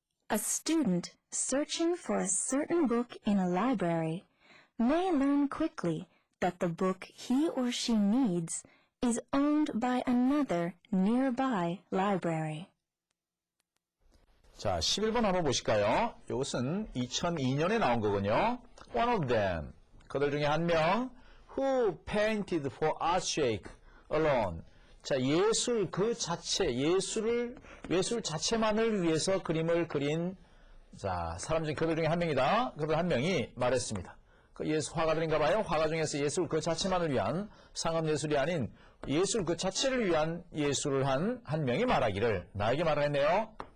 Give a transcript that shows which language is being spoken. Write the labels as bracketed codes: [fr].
[en] A student searching for a certain book in a library may learn quickly that the book he or she needs is owned by another nearby library. [ko] 자, 11번 한번 보실까요? 이것은 2002년에 나온 거군요. [en] One of them, [ko] 그들 중에 한 명, [en] who painted for art shake alone. [ko] 자, 예술 그 자체, 예술 자체만을 위해서 그림을 그린 자, 사람 중 그들 중에 한 명이다. 그들 한 명이 말했습니다. 그 예술 화가들인가 봐요. 화가 중에서 예술 그 자체만을 위한 상업 예술이 아닌 예술 그 자체를 위한 예술을 한 한 명이 말하기를 나에게 말을 했네요.